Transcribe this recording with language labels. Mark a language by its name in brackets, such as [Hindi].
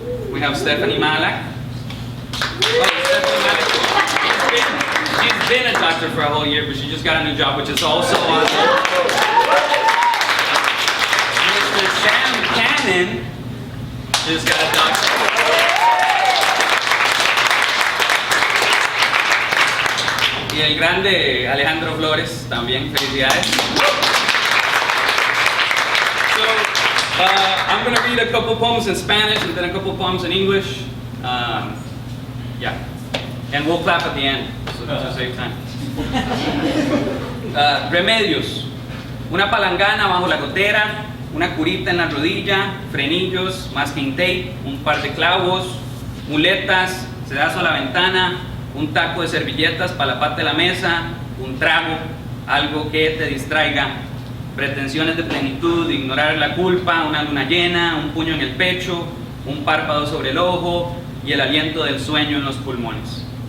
[English] We have Stephanie Malak. Stephanie Malak. She's been a doctor for a whole year, but she just got a new job, which is also awesome. Mr. Sam Cannon just got a doctor. [Spanish] Y el grande Alejandro Flores, también felicidades. [English] So, I'm going to read a couple poems in Spanish and then a couple poems in English. Yeah. And we'll clap at the end, so to save time. [Spanish] Remedios. Una palangana bajo la gotera, una curita en la rodilla, frenillos, masking tape, un par de clavos, muletas, sedazo a la ventana, un taco de servilletas para la pata de la mesa, un trago, algo que te distraiga, pretensiones de plenitud, ignorar la culpa, una luna llena, un puño en el pecho, un párpado sobre el ojo y el aliento del sueño en los pulmones.